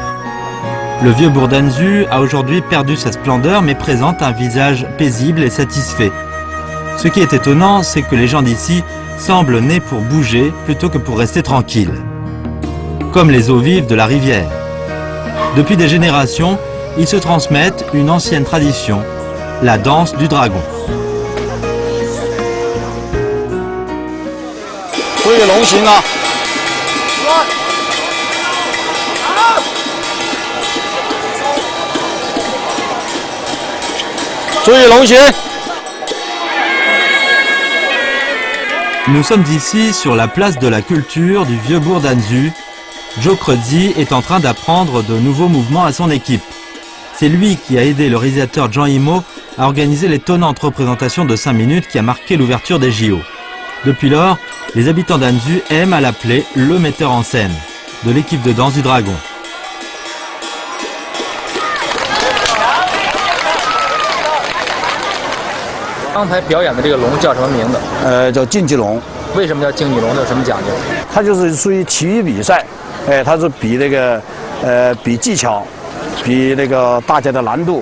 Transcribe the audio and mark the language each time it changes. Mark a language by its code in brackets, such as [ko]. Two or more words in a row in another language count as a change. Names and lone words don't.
[fr] Le vieux bourg d'Anzhu a aujourd'hui perdu sa splendeur mais présente un visage paisible et satisfait. Ce qui est étonnant, c'est que les gens d'ici semblent nés pour bouger plutôt que pour rester tranquilles. Comme les eaux vives de la rivière. Depuis des générations, ils se transmettent une ancienne tradition, la danse du dragon. [zh] 注意龙形。 [fr] Nous sommes ici sur la place de la culture du vieux bourg d'Anzhu. Zhou Krezi est en train d'apprendre de nouveaux mouvements à son équipe. C'est lui qui a aidé le réalisateur Zhang Yimou à organiser l'étonnante représentation de 5 minutes qui a marqué l'ouverture des JO. Depuis lors, les habitants d'Anzhu aiment à l'appeler le metteur en scène de l'équipe de danse du dragon. [zh] 刚才表演的这个龙叫什么名字？叫竞技龙。为什么叫竞技龙？有什么讲究？它就是属于体育比赛，它是比那个比技巧，比那个大家的难度。